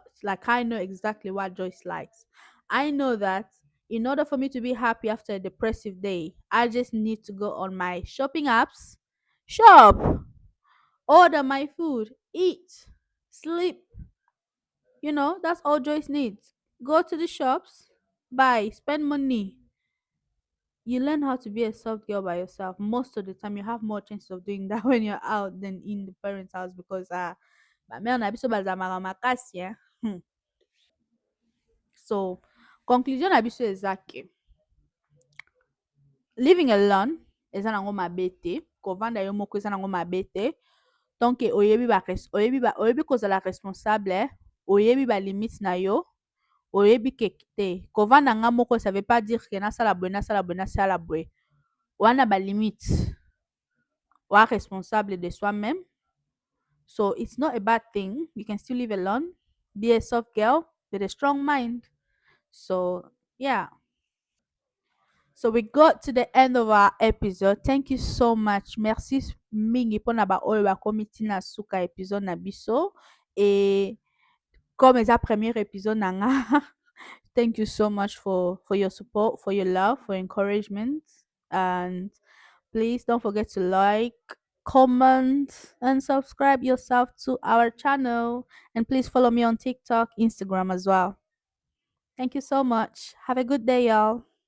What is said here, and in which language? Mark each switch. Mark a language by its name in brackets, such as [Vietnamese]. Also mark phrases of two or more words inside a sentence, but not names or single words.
[English] Like I know exactly what Joyce likes. I know that in order for me to be happy after a depressive day, I just need to go on my shopping apps, shop, order my food, eat, sleep. That's all Joyce needs. Go to the shops, buy, spend money. You learn how to be a soft girl by yourself. Most of the time, you have more chances of doing that when you're out than in the parents' house because [Lingala] ba mère na biso bazalaka makasi So conclusion na biso eza ke [English] living alone [Lingala] eza nango mabe te, kovanda yo moko eza nango mabe te. Donc oyebi kozala responsable, oyebi balimite na yo, oyebi ke te kovanda nga moko [French] ça veut pas dire [Lingala] ke nasala boye nasala boye nasala boye. Wana balimite wa [French] responsable de soi-même. [English] So it's not a bad thing. You can still live alone, be a soft girl with a strong mind. So yeah. So we got to the end of our episode. Thank you so much. [Lingala] Merci mingi pona ba oyo ba komiti na suka episode na biso. [French] Et comme [Lingala] eza [French] premier épisode [Lingala] na nga, [English] thank you so much for your support, for your love, for encouragement. And please don't forget to like, comment, and subscribe yourself to our channel. And please follow me on TikTok, Instagram as well. Thank you so much. Have a good day, y'all.